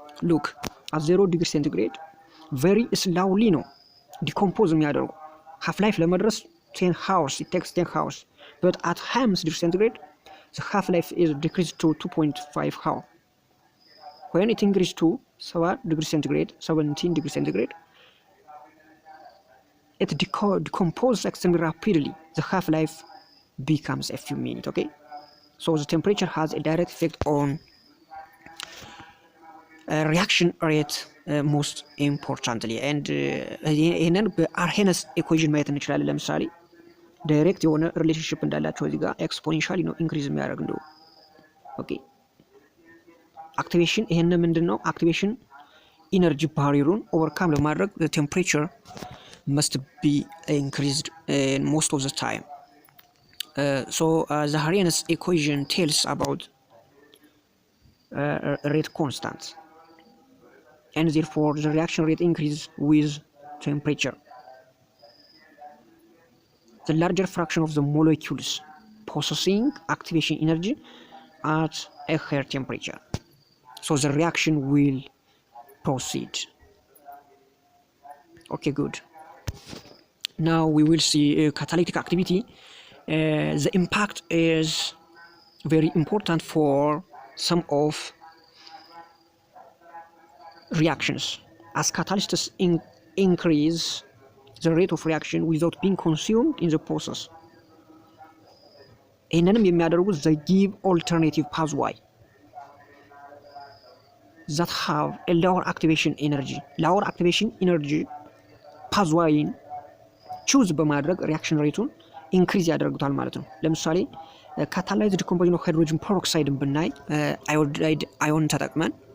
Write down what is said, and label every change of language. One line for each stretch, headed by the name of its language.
English: look at 0 degree centigrade very slowly
Amharic: ነው ዲኮምፖዝ የሚያደርጉ
English: half life ለመድረስ 10 hours it takes 10 hours but at 25 degree centigrade the half life is decreased to 2.5 hours. when it increases to 7 degree centigrade 17 degree centigrade it decomposes extremely rapidly. The half life becomes a few minutes. Okay, so the temperature has a direct effect on reaction rate most importantly, and
Amharic: ይሄንን በአርሄነስ ኢኩዌሽን ማየት እንችላለን። ለምሳሌ ዳይሬክት የሆነ ሪሌሽንሺፕ እንዳላቸው እዚህ ጋር ኤክስፖኔንሻሊ ነው ኢንክሪዝ የሚያደርግ ነው። ኦኬ አክቲቬሽን ይሄን ምንድነው አክቲቬሽን ኢነርጂ ባሪየሩን ኦቨርካም ለማድረግ
English: the temperature must be increased most of the time. So the Arrhenius equation tells about rate constant, and therefore the reaction rate increases with temperature. The larger fraction of the molecules possessing activation energy at a higher temperature, so the reaction will proceed. Okay, good. Now we will see catalytic activity. The impact is very important for some of reactions, as catalysts increase the rate of reaction without being consumed in the process.
Amharic: ይህንንም የሚያደርጉት
English: they give alternative pathway that have a lower activation energy. lower activation energy pathway
Amharic: ቹዝ በማድረግ ሪአክሽን ሬቱን ኢንክሪዝ ያደርጉታል ማለት ነው።
English: ለምሳሌ ካታላይዝድ ዲኮምፖዚሽን ኦፍ ሃይድሮጅን ፐሮክሳይድን
Amharic: ብናይ አዮዳይድ አዮን ተጠቅመን